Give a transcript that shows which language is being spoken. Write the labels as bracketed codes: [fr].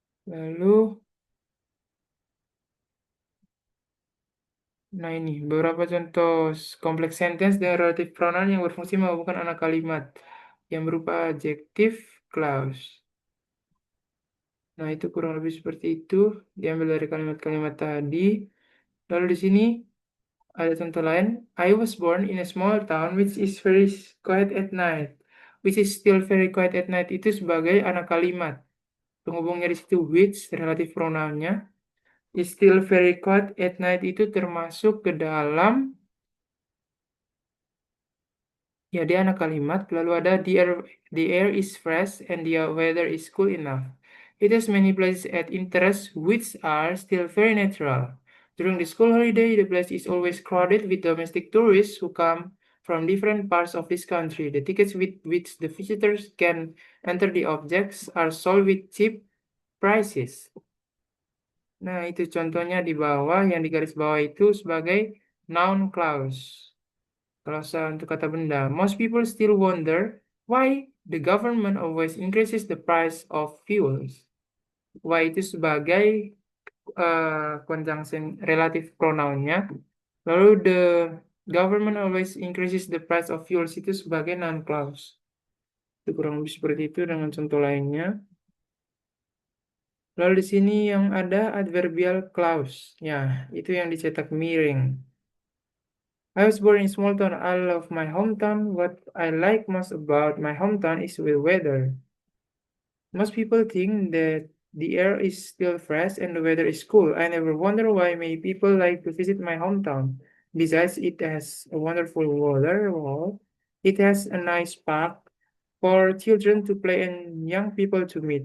[id] Lalu, nah ini beberapa contoh kompleks sentence dengan relative pronoun yang berfungsi menghubungkan anak kalimat yang berupa adjective clause. Nah, itu kurang lebih seperti itu. Diambil dari kalimat-kalimat tadi. Lalu di sini ada contoh lain. [en] I was born in a small town which is very quiet at night. Which is still very quiet at night [id] itu sebagai anak kalimat. Penghubungnya di situ which, relatif pronounnya. [en] Is still very quiet at night [id] itu termasuk ke dalam, ya dia anak kalimat. Lalu ada [en] the air is fresh and the weather is cool enough. It has many places at interest which are still very natural. During the school holiday, the place is always crowded with domestic tourists who come from different parts of this country. The tickets with which the visitors can enter the objects are sold with cheap prices. [id] Nah, itu contohnya di bawah, yang di garis bawah itu sebagai noun clause. Klausa untuk kata benda. [en] Most people still wonder why the government always increases the price of fuels. [id] Y itu sebagai conjunction relative pronounnya. Lalu [en] the government always increases the price of fuels [id] itu sebagai [en] noun clause. [id] Itu kurang lebih seperti itu dengan contoh lainnya. Lalu di sini yang ada adverbial clause. Ya, itu yang dicetak miring. [en] I was born in small town. I love my hometown. What I like most about my hometown is the weather. Most people think that the air is still fresh and the weather is cool. I never wonder why many people like to visit my hometown. Besides, it has a wonderful water wall. It has a nice park for children to play and young people to meet.